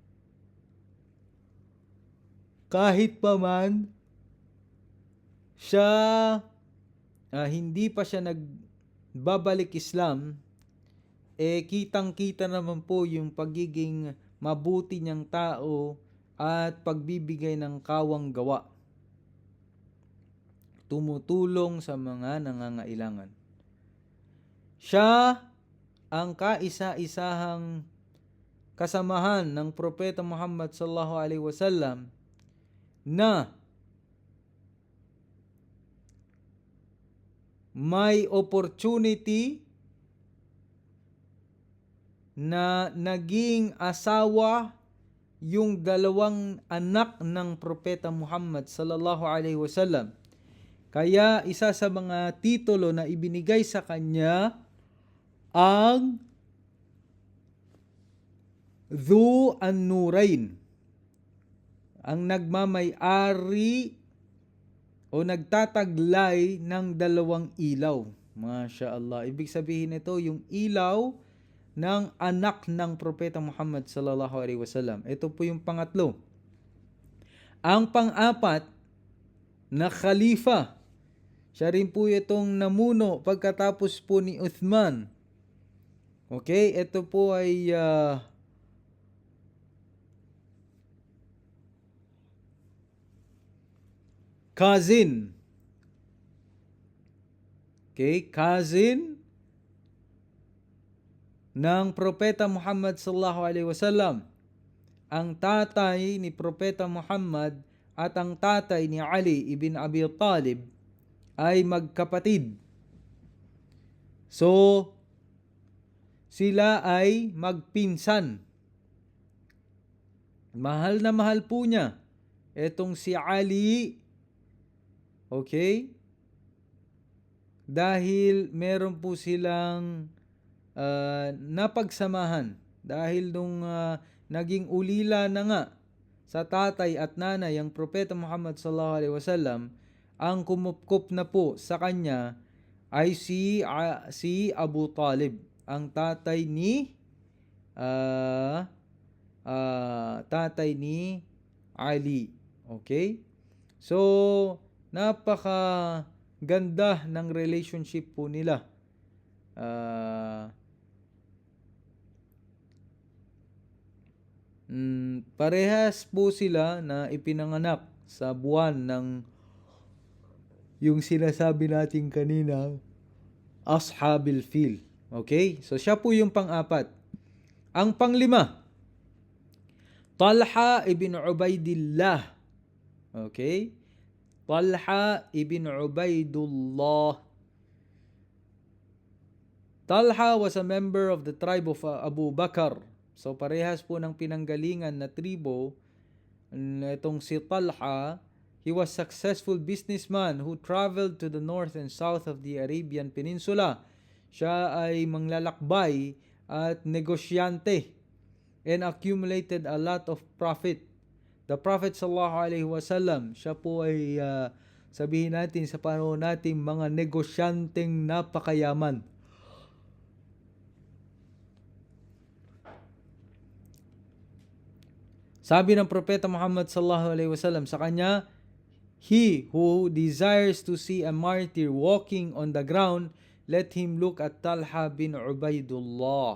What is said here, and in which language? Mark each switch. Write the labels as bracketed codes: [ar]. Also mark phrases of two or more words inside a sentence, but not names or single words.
[tl] Kahit pa man siya hindi pa siya nagbabalik Islam, kitang-kita naman po yung pagiging mabuti niyang tao at pagbibigay ng kawang gawa. Tumutulong sa mga nangangailangan. Siya ang kaisa-isahang kasamahan ng Propeta Muhammad [ar] صلى الله عليه وسلم [tl] na may opportunity na naging asawa yung 2 anak ng Propeta Muhammad sallallahu alaihi wasallam. Kaya isa sa mga titulo na ibinigay sa kanya ang Dhu an-Nurain, ang nagmamay-ari o nagtataglay ng 2 ilaw. [ar] ما شاء الله. [tl] Ibig sabihin nito, yung ilaw ng anak ng Propeta Muhammad [ar] صلى الله عليه وسلم. [tl] Ito po yung pangatlo. Ang pang-apat na khalifa, siya rin po itong namuno pagkatapos po ni Uthman. Okay, ito po ay cousin. Okay, cousin ng Propeta Muhammad [ar] صلى الله عليه وسلم. [tl] Ang tatay ni Propeta Muhammad at ang tatay ni Ali ibn Abi Talib ay magkapatid. So, sila ay magpinsan. Mahal na mahal po niya etong si Ali. Okay? Dahil meron po silang napagsamahan. Dahil nung naging ulila na nga sa tatay at nanay ang Propeta Muhammad [ar] صلى الله عليه وسلم, [tl] ang kumupkup na po sa kanya ay si Abu Talib, ang tatay ni Ali. Okay? So, napaka ganda ng relationship po nila. Parehas po sila na ipinanganak sa buwan ng yung sinasabi natin kanina, Ashabil Fil. Okay? So, siya po yung pang-apat. Ang panglima, Talha ibn Ubaidillah. Okay? Talha ibn Ubaidullah. [en] Talha was a member of the tribe of Abu Bakr. [tl] So parehas po ng pinanggalingan na tribo. Itong si [en] Talha, he was successful businessman who traveled to the north and south of the Arabian Peninsula. [tl] Siya ay manglalakbay at negosyante [en] and accumulated a lot of profit. The Prophet [ar] صلى الله عليه وسلم, [tl] siya po ay sabihin natin sa panahon natin mga negosyanteng napakayaman. Sabi ng Propeta Muhammad [ar] صلى الله عليه وسلم [tl] sa kanya, [en] he who desires to see a martyr walking on the ground, let him look at Talha bin Ubaidullah.